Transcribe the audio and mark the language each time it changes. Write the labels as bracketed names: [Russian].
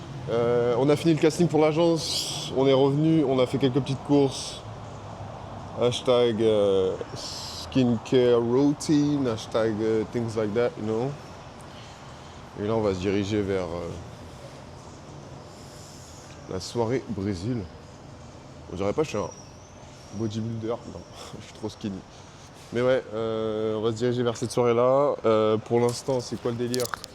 [French] On a fini le casting pour l'agence, on est revenu, on a fait quelques petites courses. [English] Hashtag skincare routine, hashtag things like that, you know. [French] Et là, on va se diriger vers la soirée Brésil. On dirait pas que je suis un bodybuilder, non, je suis trop skinny. Mais ouais, on va se diriger vers cette soirée-là. Pour l'instant, c'est quoi le délire?